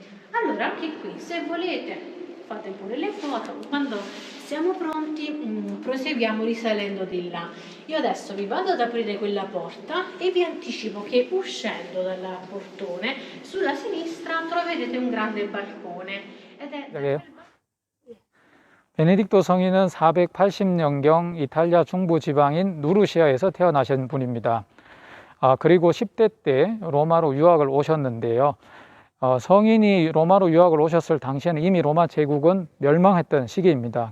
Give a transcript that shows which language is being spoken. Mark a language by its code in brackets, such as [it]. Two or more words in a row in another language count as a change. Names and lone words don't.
[it] Allora, anche qui, se volete, fate pure le foto. Quando siamo pronti, proseguiamo risalendo di là. Io adesso vi vado ad aprire quella porta e vi anticipo che uscendo dal portone, sulla sinistra troverete un grande balcone. Ed è... [ko] 베네딕토 성인은 480년경 이탈리아 중부 지방인 누르시아에서 태어나신 분입니다. 그리고 10대 때 로마로 유학을 오셨는데요. 성인이 로마로 유학을 오셨을 당시에는 이미 로마 제국은 멸망했던 시기입니다.